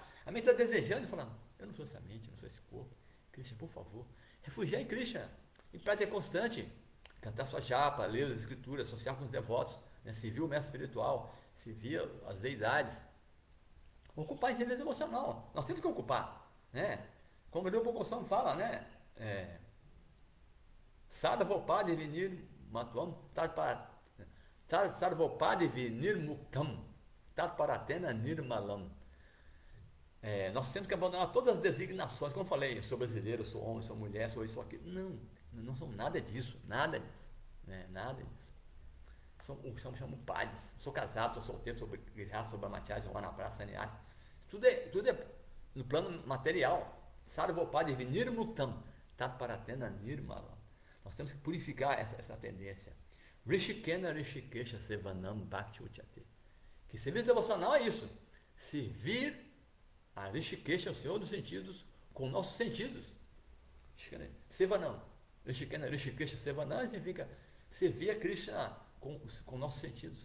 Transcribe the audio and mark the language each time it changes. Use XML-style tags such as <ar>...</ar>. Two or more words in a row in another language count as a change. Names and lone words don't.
<pt>A mente está desejando e falando, eu não sou essa mente, eu não sou esse corpo. Krishna, por favor, refugiar em Krishna. Em prática constante. Cantar sua japa, ler as escrituras, associar com os devotos, né? Servir o mestre espiritual, servir as deidades. Ocupar esse nível emocional. Nós temos que ocupar. Né? Como o Rupa Goswami fala, né?</pt> <sa>Sarvopadi vinir matuam Sarvopadi vinir muktam Tatparatena nirmalam.</sa> <pt>Nós temos que abandonar todas as designações, como eu falei, eu sou brasileiro, eu sou homem, eu sou mulher, sou isso, sou aquilo. Não são nada disso, nada disso. Né? Nada disso. Chamam padres. Sou casado, sou solteiro, sou grilhado, sou brahmachari, sou na sannyasi. Tudo é no plano material.</pt> <sa>Sarvopadi vinir muktam Tatparatena nirmalam.</sa> <pt>Nós temos que purificar essa tendência.</pt> <sa>Rishikena Rishikesha Sevanam Bhakti Uchate.</sa> <pt>Que serviço devocional é isso. Servir a Rishikesha, o Senhor dos sentidos, com nossos sentidos. Sevanam.</pt> <sa>Rishikena Rishikesha Sevanam</sa> <pt>significa servir a Krishna com nossos sentidos.</pt>